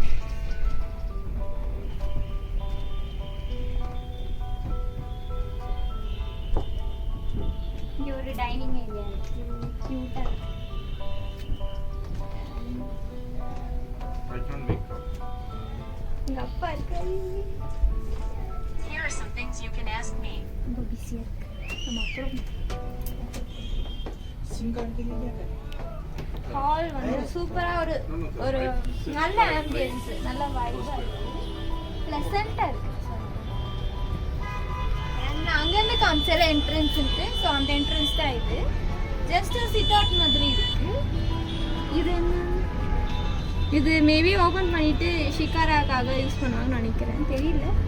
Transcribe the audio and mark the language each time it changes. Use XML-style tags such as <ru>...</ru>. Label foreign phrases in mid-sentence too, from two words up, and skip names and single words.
<ta>இங்க ஒரு</ta> <en>dining area</en> <ta>இருக்கு, கியூட்டா இருக்கு. இங்க அப்பா இருக்காரு.</ta> <en>Here are some things you can ask me.</en> <ta>ரொம்ப பிஸியா இருக்கு. நம்ம அப்புறம்</ta> <hi>सिम कार्ड के लिए क्या करें?</hi> <ta>ஹால் வந்து சூப்பராக ஒரு ஒரு நல்ல ஆம்பியன்ஸ், நல்ல வைபாக இருக்குது, ப்ளசண்ட்டாக இருக்குது. அண்ட் அங்கேருந்து காமிச்சால என்ட்ரன்ஸ் இருக்குது. ஸோ அந்த என்ட்ரன்ஸ் தான் இது.</ta> <en>just sit out</en> <ta>மாதிரி இருக்குது. இது என்ன, இது</ta> <en>maybe open</en> <ta>பண்ணிட்டு ஷிகாராக்காக யூஸ் பண்ணுவாங்கன்னு நினைக்கிறேன், தெரியல.</ta>